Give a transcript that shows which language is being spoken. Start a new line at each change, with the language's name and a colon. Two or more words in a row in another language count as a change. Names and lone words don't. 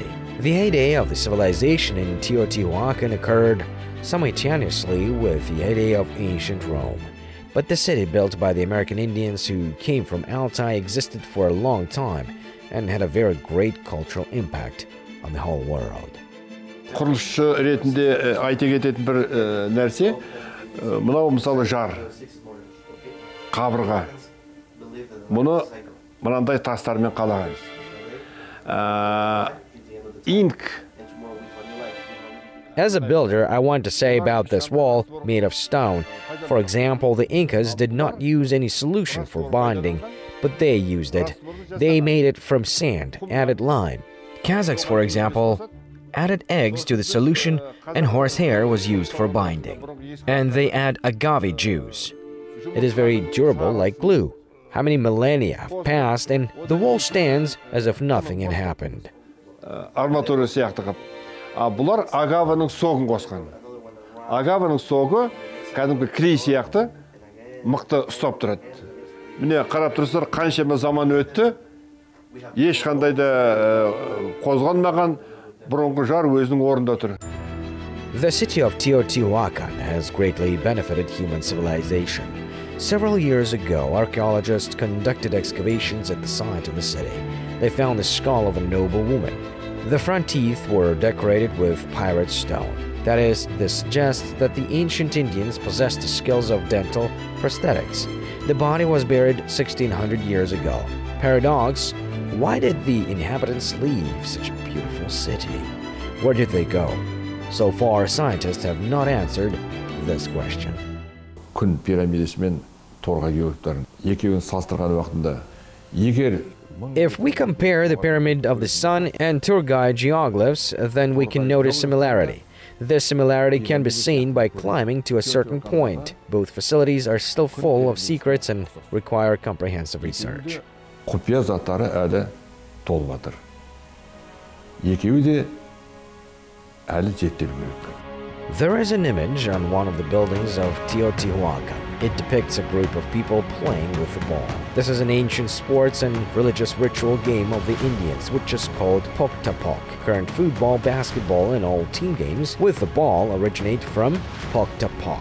English: The heyday of the civilization in Teotihuacan occurred simultaneously with the heyday of ancient Rome. But the city built by the American Indians who came from Altai existed for a long time and had a very great cultural impact on the whole world.
Kazakh: Құрылысшы ретінде айта кететін бір нәрсе, мынау мысалы жар, қабырға. Мұны мынандай тастармен қалаған. Инк.
English: As a builder, I want to say about this wall made of stone. For example, the Incas did not use any solution for bonding, but they used it. They made it from sand, added lime. Kazakhs, for example, added eggs to the solution, and horsehair was used for binding. And they add agave juice. It is very durable like glue. How many millennia have passed, and the wall stands as if nothing had happened.
Kazakh: Арматура сияқты қып. Бұлар агаваның соғын қосқан. Агаваның соғы кәдімгі клей сияқты мықты ұстап тұрады. Міне қарап тұрсыздар, қаншама заман өтті, ешқандай да қозғалмаған, бұрынғы жар өзінің орнында тұр.
English: The city of Teotihuacan has greatly benefited human civilization. Several years ago, archaeologists conducted excavations at the site of the city. They found the skull of a noble woman. The front teeth were decorated with pirate stone. That is, this suggests that the ancient Indians possessed the skills of dental prosthetics. The body was buried 1600 years ago. Paradox, why did the inhabitants leave such a beautiful city? Where did they go? So far, scientists have not answered this question.
Kazakh: Күн пирамидасымен торға кеуіптарын екеуін салыстырған уақытында егер
English: If we compare the Pyramid of the Sun and Turgay geoglyphs, then we can notice similarity. This similarity can be seen by climbing to a certain point. Both facilities are still full of secrets and require comprehensive research.
Kazakh: Құпия заттары әлі толып жатыр. Екеуі де әлі зерттелу керек.
English: There is an image on one of the buildings of Teotihuacan. It depicts a group of people playing with the ball. This is an ancient sports and religious ritual game of the Indians, which is called pok-ta-pok. Current football, basketball, and all team games with the ball originate from pok-ta-pok.